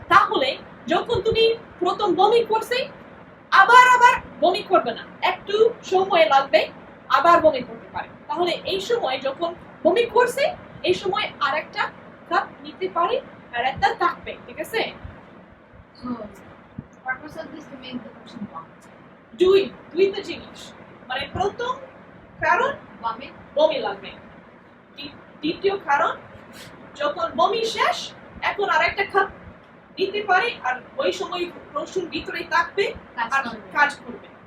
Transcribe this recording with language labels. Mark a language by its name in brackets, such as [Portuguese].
[Bangla] তাহলে যখন তুমি প্রথম বমি করছে আবার বমি করবে না, একটু সময় লাগবে, আবার বমি করতে পারে। তাহলে এই সময় যখন বমি করছে এই সময় আরেকটা কাপ নিতে পারি আর এটা থাকবে, ঠিক আছে? [English] purpose of this to make the person vomit. [Bangla] দুইটা জিনিস, মানে প্রথম কারণ বমি লাগবে, দ্বিতীয় কারণ যখন বমি শেষ এখন আরেকটা কাপ নিতে পারি আর ওই সময় রসুন ভিতরে থাকবে আর কাজ করবে।